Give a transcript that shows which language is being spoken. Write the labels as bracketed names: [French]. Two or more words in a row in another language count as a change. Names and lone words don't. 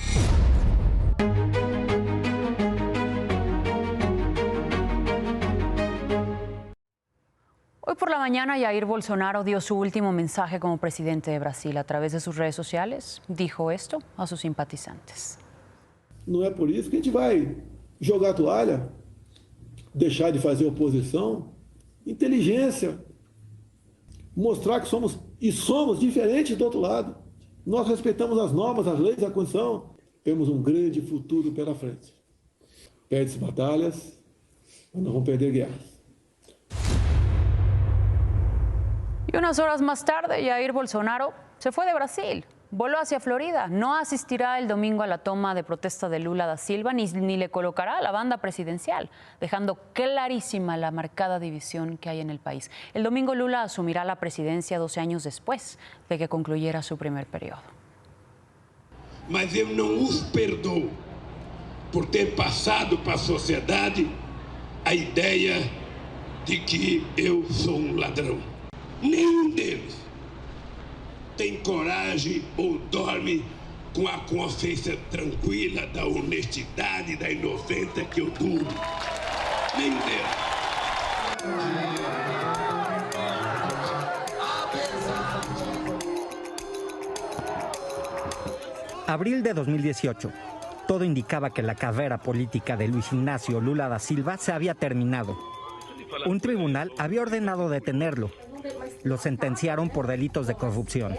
[Spanish] Hoy por la mañana Jair Bolsonaro dio su último mensaje como presidente de Brasil. A través de sus redes sociales dijo esto a sus simpatizantes. [Portuguese] Não é por isso que a gente vai jogar a toalha, deixar de fazer oposição. Inteligência, mostrar que somos diferentes do outro lado. Nós respeitamos as normas, as leis, a Constituição. Temos um grande futuro pela frente. Perde-se batalhas, mas não vamos perder guerras. [Spanish] Y unas horas más tarde, Jair Bolsonaro se fue de Brasil. voló hacia Florida. No asistirá el domingo a la toma de protesta de Lula da Silva ni le colocará a la banda presidencial, dejando clarísima la marcada división que hay en el país. El domingo Lula asumirá la presidencia 12 años después de que concluyera su primer periodo. [Portuguese] Mas eu não os perdoo por ter passado para a sociedade a ideia de que eu sou um ladrão. Nenhum deles tem coragem ou dorme com a consciência tranquila da honestidade, da inocência que eu durmo. Nenhum deles. [Spanish] Abril de 2018. Todo indicaba que la carrera política de Luis Ignacio Lula da Silva se había terminado. Un tribunal había ordenado detenerlo. Lo sentenciaron por delitos de corrupción.